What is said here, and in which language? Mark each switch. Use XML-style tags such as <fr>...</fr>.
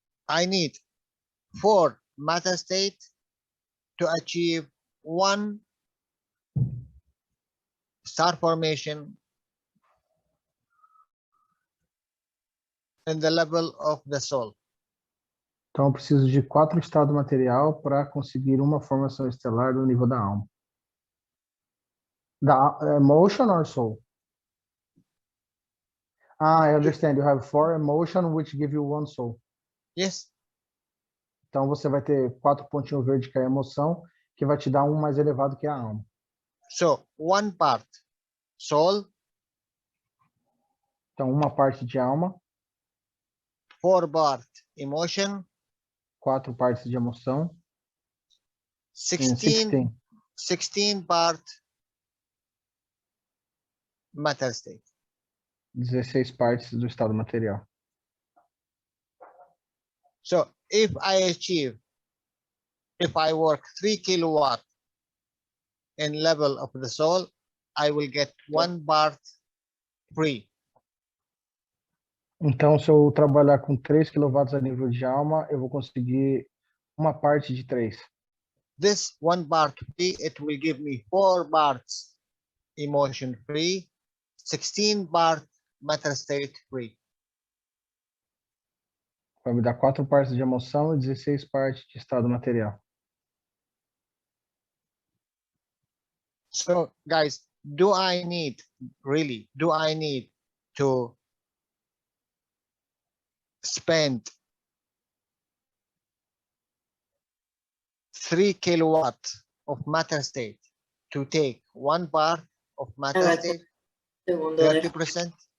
<en>I need 4 matter state to achieve 1 star formation in the level of the soul.</en> <pt>Então, eu preciso de 4 estados material para conseguir uma formação estelar do nível da alma.</pt> <en>Da emotion or soul? I understand. You have 4 emotion, which give you 1 soul. Yes.</en> <pt>Então, você vai ter 4 pontinhos verdes que é a emoção, que vai te dar um mais elevado que a alma.</pt> <en>So 1 part soul,</en> <pt>Então, uma parte de alma,</pt> <en>4 part emotion,</en> <pt>4 partes de emoção,</pt> <en>16 part matter state.</en> <pt>16 partes do estado material.</pt> <en>So if I work 3 kilowatt in level of the soul, I will get 1 part free.</en> <pt>Então, se eu trabalhar com 3 kW a nível de alma, eu vou conseguir uma parte de 3.</pt> <en>This 1 part free, it will give me 4 parts emotion free, 16 part matter state free.</en> <pt>Vai me dar 4 partes de emoção e 16 partes de estado material.</pt> <en>So guys, do I need to spend 3 kilowatt of matter state to take 1 part of matter state, 30%?</en>